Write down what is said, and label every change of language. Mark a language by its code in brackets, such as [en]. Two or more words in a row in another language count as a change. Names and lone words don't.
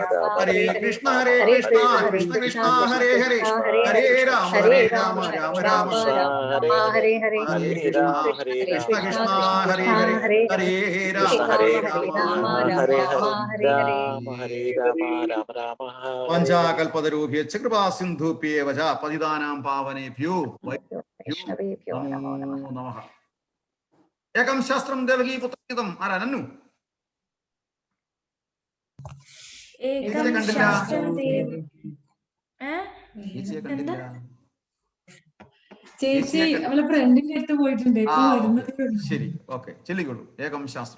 [sa] ഹരേ കൃഷ്ണ കൃഷ്ണ കൃഷ്ണ ഹരേ ഹരേ ഹരേ രാമ രാമ രാമ ഹരേ ഹരേ കൃഷ്ണ കൃഷ്ണ ഹരേ ഹരേ ഹരേ രാമ പഞ്ചാകൽപതരൂഭ്യശ്ച കൃപാ സിന്ധുഭ്യേവ ച പതിതാനാം പാവനേഭ്യോ നമോ നമഃ. ഏകം ശാസ്ത്രം ദേവകീ പുത്രഗീതം. [ml] ആരാനു കണ്ടില്ല? ചേച്ചി അവളെ ഫ്രണ്ടിന്റെ അടുത്ത് പോയിട്ടുണ്ട്. ശരി, ഓക്കെ, ചൊല്ലിക്കോളൂ. [sa] ഏകം ശാസ്ത്രം.